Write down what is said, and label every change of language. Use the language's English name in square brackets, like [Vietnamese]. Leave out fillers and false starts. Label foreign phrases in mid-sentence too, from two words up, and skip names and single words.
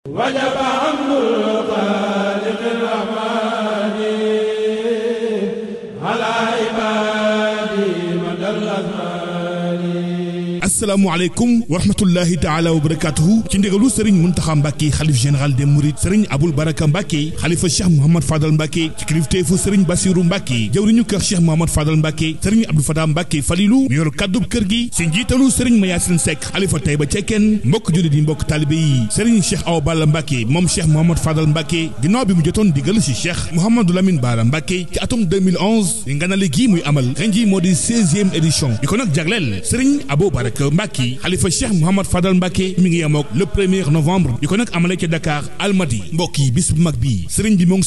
[Arabic] وجب حمد الخالق الرحمن على عباده مدى الأزمان. السلام عليكم ورحمة الله تعالى وبركاته [Wolof] ci ndigalu Serigne Mountakha Mbacké xalif [French] général des Mourides [Wolof] Serigne Aboul Baraka Mbacké xalifa Cheikh Mouhamad Fadal Mbacké ci kilifteefu Serigne Bassirou Mbacké jawriñu kër Cheikh Mouhamad Fadal Mbacké Serigne Abdou Fatah Mbacké Fadilou mi yor kàddub kër gi ci njiitalu Serigne Mayacine Seck xalifa Taïba Cekkeen mbokk jullit yi mbokk taalibé yi Serigne Cheikh Awa Balla Mbacké moom Cheikh Mouhamad Fadal Mbacké ginnaaw bi mu jotoon digal ci Cheikh Mouhamadou Lamine Bara Mbacké ci atum 2011 di Nganalé gi muy amal ren ji moo di [French] 16e édition [Wolof] di ko nag jagleel Serigne Abou Baraka Mbacké xalifa Cheikh Mouhamad Fadal Mbacké mi ngi yemook [French] le 1er novembre [Wolof] di ko nag amale ca Dakar Almadie mbokk yi bis bu mag bi Serigne bi moo ngi